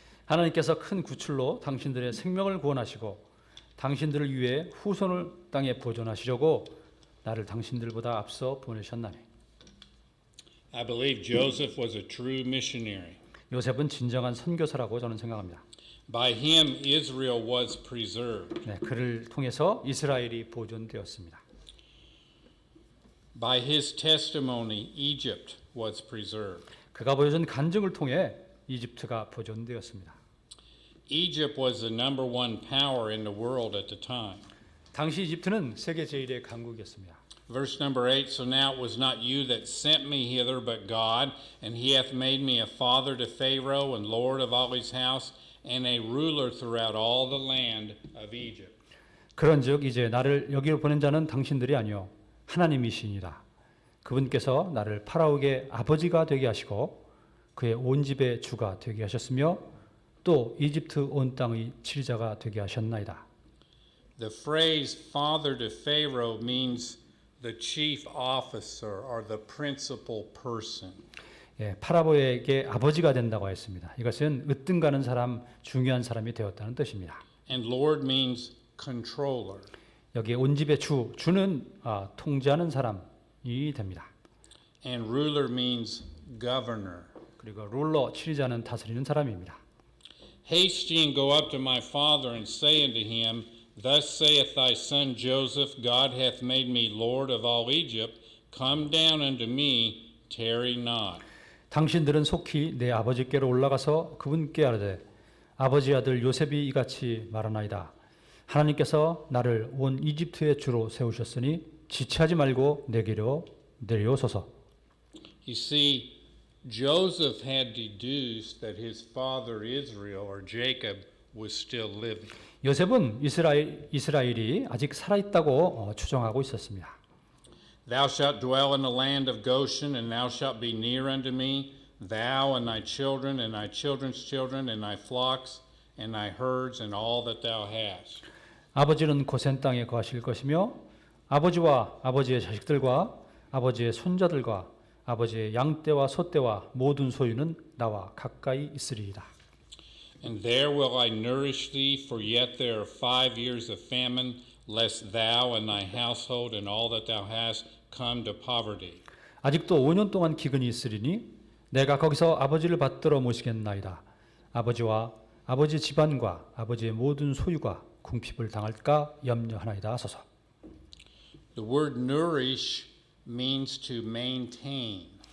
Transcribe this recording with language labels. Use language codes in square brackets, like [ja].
[ko] 하나님께서 큰 구출로 당신들의 생명을 구원하시고 당신들을 위해 후손을 땅에 보존하시려고 나를 당신들보다 앞서 보내셨나니. [en] I believe Joseph was a true missionary. [ko] 요셉은 진정한 선교사라고 저는 생각합니다. [en] By him, Israel was preserved. [ko] 네, 그를 통해서 이스라엘이 보존되었습니다. [en] By his testimony, Egypt was preserved. [ko] 그가 보여준 간증을 통해 이집트가 보존되었습니다. [en] Egypt was the number one power in the world at the time. [ko] 당시 이집트는 세계 제1의 강국이었습니다. [en] Verse number 8, so now it was not you that sent me hither, but God, and he hath made me a father to Pharaoh, and lord of all his house, and a ruler throughout all the land of Egypt. [ko] 그런즉 이제 나를 여기로 보낸 자는 당신들이 아니요 하나님이시니라. 그분께서 나를 파라오의 아버지가 되게 하시고 그의 온 집의 주가 되게 하셨으며 또 이집트 온 땅의 치리자가 되게 하셨나이다. [en] The phrase father to Pharaoh means the chief officer or the principal person. [ko] 예, 파라오에게 아버지가 된다고 했습니다. 이것은 으뜸가는 사람, 중요한 사람이 되었다는 뜻입니다. [en] And Lord means controller. [ko] 여기에 온 집의 주는 통제하는 사람이 됩니다. [en] And ruler means governor. [ko] 그리고 룰러, 치리자는 다스리는 사람입니다. [en] Haste ye and go up to my father and say unto him, Thus saith thy son Joseph, God hath made me Lord of all Egypt. Come down unto me, tarry not. [ko] 당신들은 속히 내 아버지께로 올라가서 그분께 아뢰되 아버지 아들 요셉이 이같이 말하나이다. 하나님께서 나를 온 이집트의 주로 세우셨으니 지체하지 말고 내게로 내려오소서. [en] You see, Joseph had deduced that his father Israel or Jacob was still living. [ko] 요셉은 이스라엘이 아직 살아있다고 추정하고 있었습니다. [en] Thou shalt dwell in the land of Goshen, and thou shalt be near unto me, thou and thy children, and thy children's children, and thy flocks, and thy herds, and all that thou hast. [ko] 아버지는 고센 땅에 거하실 것이며 아버지와 아버지의 자식들과 아버지의 손자들과 아버지의 양떼와 소떼와 모든 소유는 나와 가까이 있으리이다. [en] And there will I nourish thee, for yet there are 5 years of famine, lest thou and thy household and all that thou hast come to poverty. [ko] 아직도 5년 동안 기근이 있으리니 내가 거기서 아버지를 받들어 모시겠나이다. 아버지와 아버지 집안과 아버지의 모든 소유가 궁핍을 당할까 염려하나이다 하소서. [en] The word nourish means to maintain.